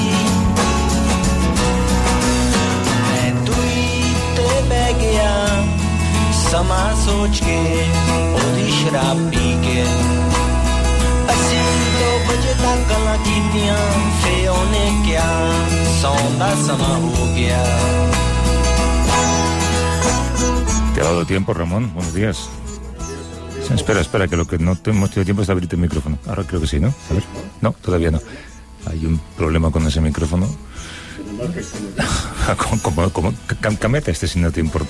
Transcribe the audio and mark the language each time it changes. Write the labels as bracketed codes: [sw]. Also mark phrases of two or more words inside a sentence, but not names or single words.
[pa] گیا سماں سوچ کے اودی شراب پی کے اسیں 2 بجے تک گلاں کیتیاں فے اونے کیا سوندا سماں ہو گیا. [es] ¿Te ha dado tiempo, Ramón? Buenos días. Espera, que lo que no hemos tenido tiempo es abrirte el micrófono. Ahora creo que sí, ¿no? A ver. No, todavía no. Hay un problema con ese micrófono. Como cámbiate si no te importa.